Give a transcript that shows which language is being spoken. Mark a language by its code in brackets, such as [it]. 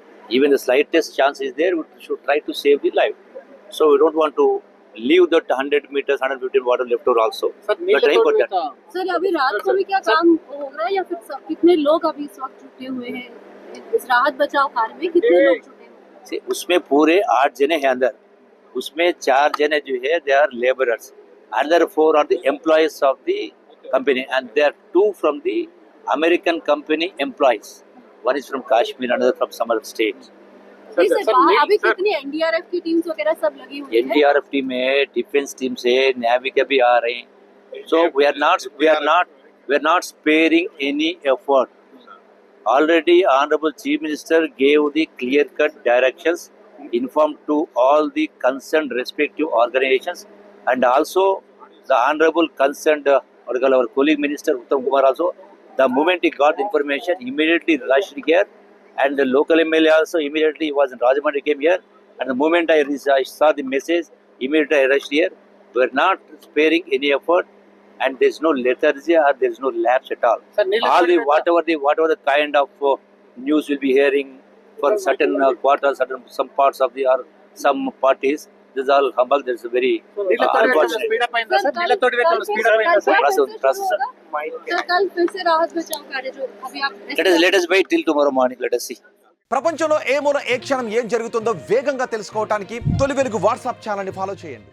[en] Even the slightest chance is there, we should try to save the life. So we don't want to leave that 100 meters, 150 water left over also. But try for that. [hi] Sir अभी रात को भी क्या काम हो रहा है या फिर सब कितने लोग अभी इस वक्त जुटे हुए हैं इस राहत बचाव कार्य में कितने लोग जुटे हुए हैं? [en] See, [hi] उसमें पूरे 8 जने हैं अंदर, उसमें 4 जने जो है [en] They are labourers, other 4 are the employees of the company and they are 2 from the American company employees. One is from Kashmir, another from some other state. [hi] नहीं सर अभी कितनी एनडीआरएफ की टीम्स वगैरह सब लगी हुई है एनडीआरएफ टीम है, डिफेंस टीम से, नेवी के भी आ रहे हैं. [en] So we are not sparing any effort. Already Honorable Chief Minister gave the clear-cut directions, informed to all the concerned respective organizations, and also the Honorable concerned our colleague Minister Uttam Kumar also. The moment he got the information, immediately rushed here, and the local MLA also immediately he was in Rajahmundry, came here, and the moment I saw the message, immediately I rushed here. We are not sparing any effort, and there is no lethargy or there is no lapse at all. All the whatever the kind of news will be hearing for certain quarters, some parts of the or some parties. This is all humbug. This is very unfortunate. Process. [hi] Sir कल फिर से राहत बचाव कार्य जो अभी आप [en] Let us wait till tomorrow morning. Let us see. [te] ప్రపంచంలో ఏ మూల ఏ క్షణం ఏం జరుగుతుందో వేగంగా తెలుసుకోవడానికి తొలి వెలుగు వాట్సాప్ ఛానల్ని ఫాలో చేయండి.